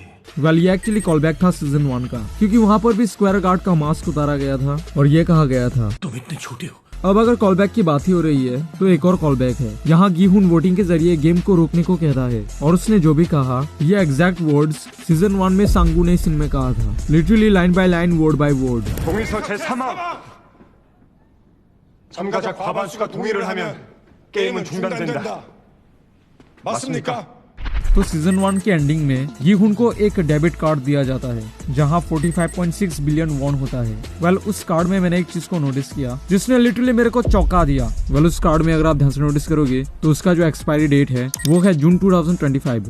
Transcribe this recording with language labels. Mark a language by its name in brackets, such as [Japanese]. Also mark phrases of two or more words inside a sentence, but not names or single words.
[Hindi] वेल ये एक्चुअली [English] call back [Hindi] था सीजन 1 का, क्योंकि वहाँ पर भी [English] square guard [Hindi] का मास्क उतारा गया था और ये कहा गया था तुम इतने छोटे हो। अब अगर [English] call back [Hindi] की बात ही हो रही है तो एक और [English] call back [Hindi] है। यहाँ गीहुन वोटिंग के जरिए गेम को रोकने को कहता है, और उसने जो भी कहा ये [English] exact words season 1 [Hindi] में सांगू ने सीन में कहा था, [English] literally line by line, word by word. [Korean] 동의서 제3항 참가자 과반수가 동의를 하면 게임은 중단된다. 맞습니까? [Hindi] तो सीजन 1 के एंडिंग में गीहुन को एक [English] debit card [Hindi] दिया जाता है, जहां 45.6 [English] billion won [Hindi] होता है। वेल उस कार्ड में मैंने एक चीज को नोटिस किया जिसने लिटरली मेरे को चौंका दिया। वेल उस कार्ड में अगर आप ध्यान से नोटिस करोगे तो उसका जो [English] expiry date [Hindi] है वो है जून 2025।